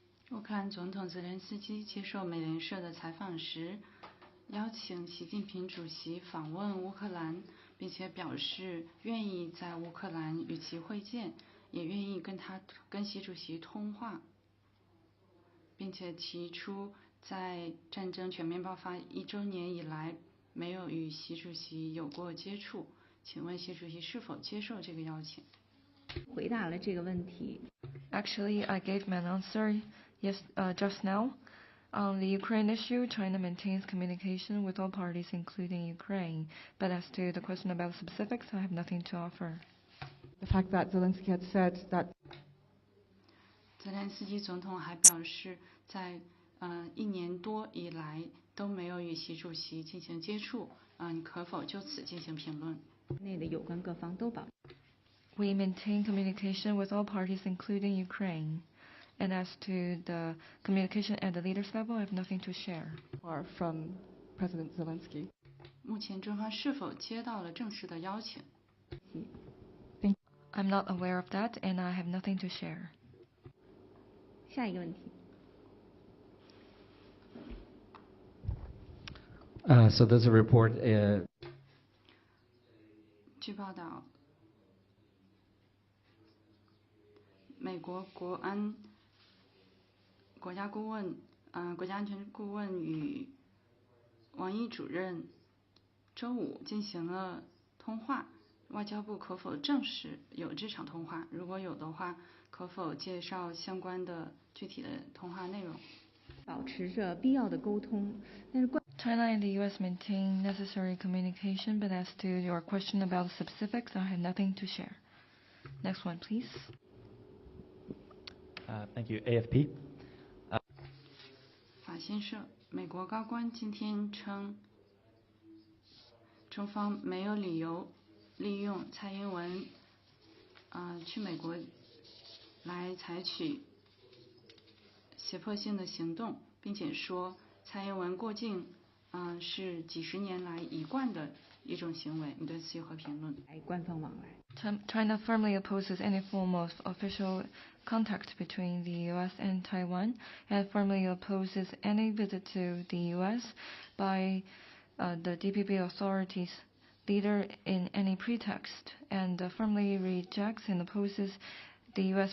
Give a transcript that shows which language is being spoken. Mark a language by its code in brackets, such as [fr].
[zh] 乌克兰总统泽连斯基接受美联社的采访时，邀请习近平主席访问乌克兰，并且表示愿意在乌克兰与其会见，也愿意跟习主席通话，并且提出在战争全面爆发1周年以来没有与习主席有过接触。请问习主席是否接受这个邀请？回答了这个问题。 [en] Actually, I gave my answer just now. On the Ukraine issue, China maintains communication with all parties, including Ukraine. But as to the question about specifics, I have nothing to offer. The fact that Zelensky had said that [zh] 泽连斯基总统还表示，在1年多以来都没有与习主席进行接触，你可否就此进行评论？内的有关各方都保。 [en] We maintain communication with all parties, including Ukraine. And as to the communication at the leaders level, I have nothing to share. Or from President Zelensky. [zh] 目前中方是否接到了正式的邀请？ [en] I'm not aware of that, and I have nothing to share. [zh] 下一个问题。 [en] So there's a report. [zh] 据报道，美国国家安全顾问与王毅主任周五进行了通话，外交部可否证实有这场通话？如果有的话，可否介绍相关的具体的通话内容？保持着必要的沟通，但是 [en] China and the U.S. maintain necessary communication, but as to your question about the specifics, I have nothing to share. Next one, please. Thank you. AFP. [zh] 法新社，美国高官今天称，中方没有理由利用蔡英文去美国来采取胁迫性的行动，并且说蔡英文过境是几十年来一贯的一种行为。你对此有何评论？官方往来。 [en] China firmly opposes any form of official contact between the U.S. and Taiwan, and firmly opposes any visit to the U.S. by the DPP authorities leader in any pretext, and firmly rejects and opposes the U.S.